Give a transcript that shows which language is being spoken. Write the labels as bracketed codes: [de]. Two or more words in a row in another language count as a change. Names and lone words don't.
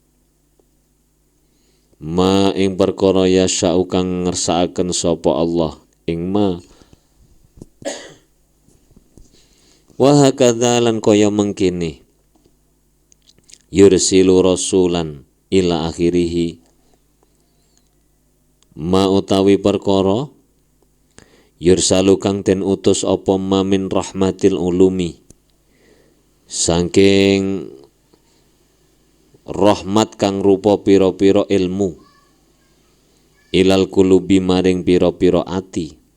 [jv] ma ing perkara yasa'u kang ngersakaken sapa Allah ing ma [ar] وهكذا [jv] lan kaya mengkene [ar] يرسل رسولا إلى آخره [jv] ma utawi perkara yursalu kang den utus apa [ar] ما من رحمة العلوم [jv] saking rahmat kang rupa pira-pira ilmu [ar] إلى القلوب [jv] maring pira-pira ati